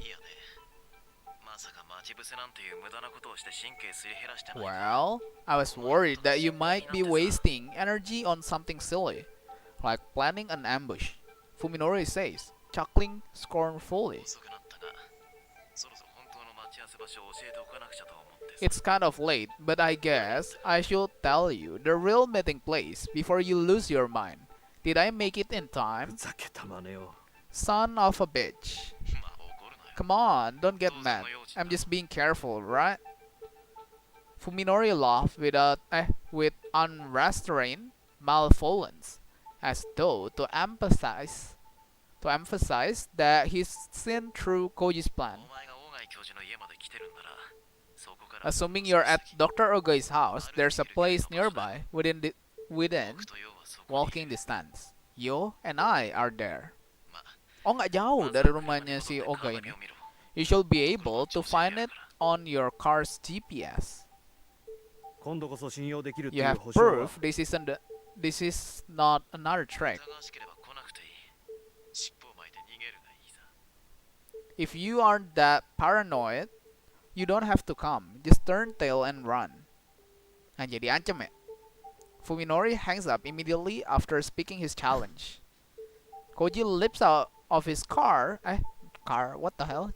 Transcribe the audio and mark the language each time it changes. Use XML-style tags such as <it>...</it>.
<ja>いやね、まさか待ち伏せなんていう無駄なことをして神経すり減らしてない。</ja> <en>Well, I was worried that you might be wasting energy on something silly, like planning an ambush, Fuminori says, chuckling scornfully.</en> <ja>遅くなったが、そろそろ本当の待ち合わせ場所を教えておかなくちゃと思ってさ。</ja> <en>It's kind of late, but I guess I should tell you the real meeting place before you lose your mind. Did I make it in</en> <ja>ふ</ja> <en>time?</en> <ja>ざけた真似を。</ja> <en>Son of a bitch.</en> <ja>まあ怒るなよ。</ja> <en>Come on, don't get mad. I'm just being careful, right? Fuminori laughed with unrestrained malevolence, as though to emphasize that he's seen through Koji's plan.</en> <ja>お前が大貝教授の家まで来てるんなら、そこから。</ja> <en>Assuming you're at Dr. Ogai's house, there's a place nearby within</en> <ja>僕と要はそこに。</ja> <en>walking distance. You and I are there.</en> <ja>まあ</ja> <id>Oh, nggak jauh dari rumahnya si Ogai ini.</id> <en>You should be able to find it on your car's GPS.</en> <ja>今度こそ信用できるって</ja> <en>You</en> <ja>いう</ja> <en>have</en> <ja>保証は。</ja> <en>proof this is not another trick.</en> <ja>疑わしければ来なくていい。尻尾を巻いて逃げるがいいさ。</ja> <en>If you aren't that paranoid, you don't have to come. Just turn tail and run.</en> <id>Anjay, diancam ya?</id> <en>Fuminori hangs up immediately after speaking his challenge. Koji leaps out of his what the hell?</en>